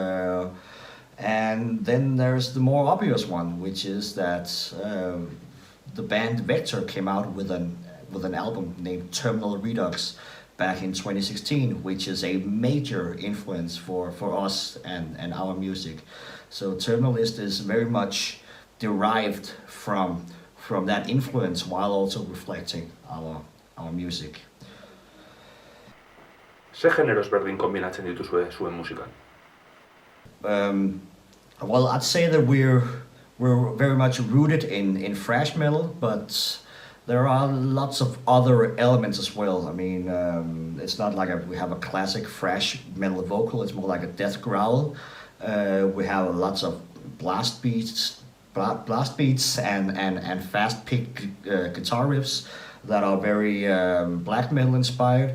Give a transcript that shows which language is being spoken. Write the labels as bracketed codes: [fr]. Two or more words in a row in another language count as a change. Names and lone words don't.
[en] And then there's the more obvious one, which is that the band Vector came out with an album named Terminal Redux back in 2016, which is a major influence for us and our music. So Terminalist is very much derived from that influence while also reflecting our music. [eu] Ze genero ezberdin kombinatzen dituzue zuen musikan? [en] Well, I'd say that we're very much rooted in thrash metal, but there are lots of other elements as well. It's not like we have a classic thrash metal vocal. It's more like a death growl. We have lots of blast beats and fast pick guitar riffs that are very black metal inspired.